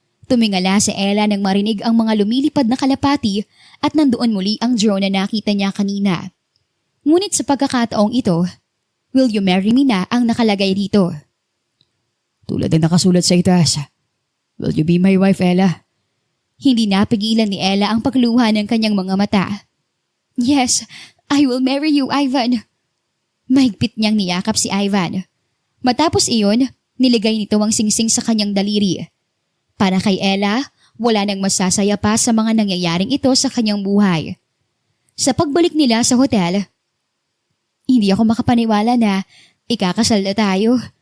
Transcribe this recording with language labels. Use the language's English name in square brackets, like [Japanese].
[Filipino] Tumingala si Ella nang marinig ang mga lumilipad na kalapati at nandoon muli ang drone na nakita niya kanina. Ngunit sa pagkakataong ito, [English] "Will you marry me" [Filipino] na ang nakalagay dito. Tulad ng nakasulat sa itaas. [English] Will you be my wife, Ella? [Filipino] Hindi napigilan ni Ella ang pagluha ng kanyang mga mata. [English] Yes, I will marry you, Ivan. [Filipino] Mahigpit niyang niyakap si Ivan. Matapos iyon, niligay nito ang singsing sa kanyang daliri. Para kay Ella, wala nang masasaya pa sa mga nangyayaring ito sa kanyang buhay. Sa pagbalik nila sa hotel, hindi ako makapaniwala na ikakasal na tayo.